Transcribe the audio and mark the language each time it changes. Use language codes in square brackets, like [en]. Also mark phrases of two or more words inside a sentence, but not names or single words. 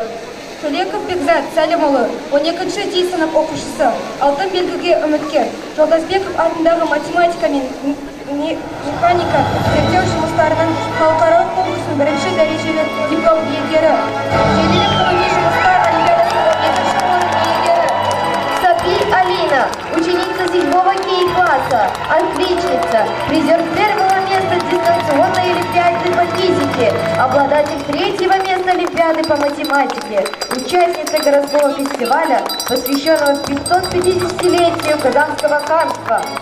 [kk] Шулеков Бекзат Сәлімұлы, 12-ші дей сынып оқушысы, алтын белгіге үміткер. Жолдасбеков атындағы математика мен механика зерттеу жұмыстарының халықаралық конкурсының бірінші дәрежелі диплом иегері. Желілік ғылыми жұмыстар олимпиадасының 12-ші орын иегері. Сапи Алина, [ru] ученица 7-го класса, отличница, призер первого места дистанционной олимпиады по физике, обладатель 3-го места олимпиады по математике, участница городского фестиваля, посвященного 550-летию Казанского ханства.